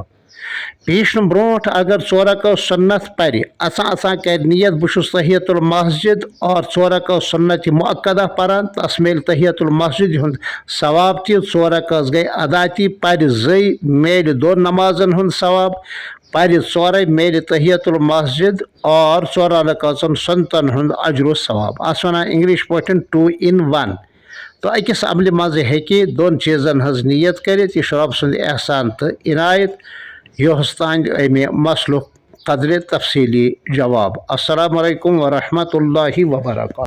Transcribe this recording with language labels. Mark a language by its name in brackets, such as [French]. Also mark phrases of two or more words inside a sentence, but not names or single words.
[Kashmiri] پیشنہٕ برونٛٹھ اگر 4 رکٲژ سنت پرِ، اژان اژان کرِ نیت بہٕ چھُس تحیت المسجد اور 4 رکٲژ سنت مؤکدہ پران، تس میلہِ تحیت المسجد ہُنٛد ثواب تہِ، 4 رکٲژ گٔے ادا تہِ، پرِ 2 میلہِ 2 نمازن ہُنٛد ثواب، پرِ 4 میلہِ تحیت المسجد اور 4 رکٲژن سنتن ہُنٛد اجر و ثواب۔ اتھ ونان انگلش پٲٹھۍ 2 in 1۔ تو أکِس عملہِ منٛز ہیٚکہِ 2 چیٖزن ہٕنٛز نیت کٔرِتھ۔ یہِ چھُ رۄب سُنٛد احسان تہٕ عنایت۔ یۄہس تانۍ امہِ مسلُک قدرِ تفصیٖلی جواب۔ [Arabic] السلام علیکم ورحمۃ اللہ وبرکاتہ۔